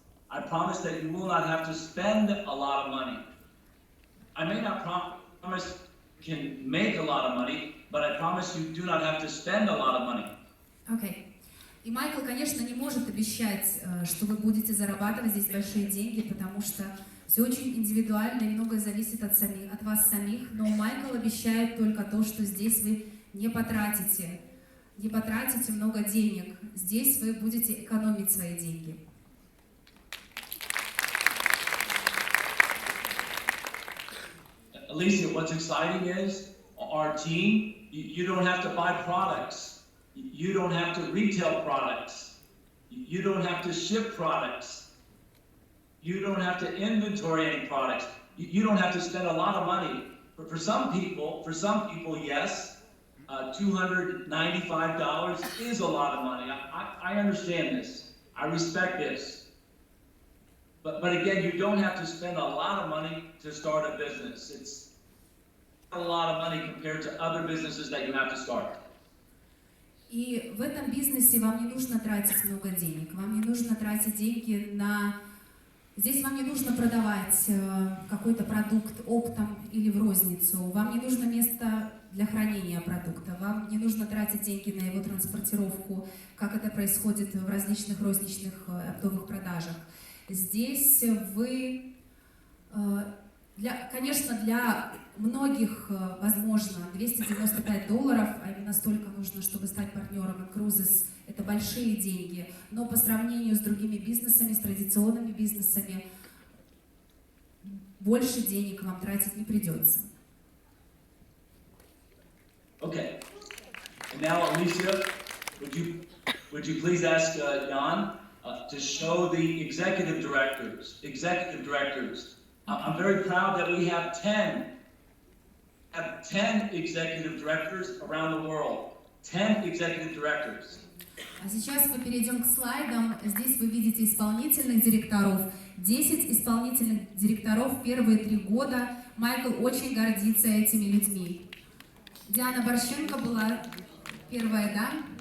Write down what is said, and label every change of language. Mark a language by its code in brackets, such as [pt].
[en] I promise that you will not have to spend a lot of money. I may not promise you can make a lot of money, but I promise you do not have to spend a lot of money. [ru] Окей. И Майкл, конечно, не может обещать, что вы будете зарабатывать здесь большие деньги, потому что все очень индивидуально и многое зависит от вас самих, но Майкл обещает только то, что здесь вы не потратите много денег, здесь вы будете экономить свои деньги. [en] Alicia, what's exciting is our team, you don't have to buy products. You don't have to retail products. You don't have to ship products. You don't have to inventory any products. You don't have to spend a lot of money. For some people, yes, $295 is a lot of money. I understand this. I respect this. But again, you don't have to spend a lot of money to start a business. It's a lot of money compared to other businesses that you have to start. [ru] И в этом бизнесе вам не нужно тратить много денег, вам не нужно тратить деньги на... Здесь вам не нужно продавать какой-то продукт оптом или в розницу, вам не нужно вместо для хранения продукта. Вам не нужно тратить деньги на его транспортировку, как это происходит в различных розничных оптовых продажах. Здесь вы, конечно, для многих, возможно, $295, а именно столько нужно, чтобы стать партнером Инкрузес, это большие деньги, но по сравнению с другими бизнесами, с традиционными бизнесами, больше денег вам тратить не придется. [en] Okay. And now, Alicia, would you please ask Jan to show the executive directors? I'm very proud that we have 10 executive directors around the world. 10 executive directors. [ru] А сейчас мы перейдем к слайдам. Здесь вы видите исполнительных директоров. 10 исполнительных директоров первые 3 года. Майкл очень гордится этими людьми. Диана Борщенко была первая, да?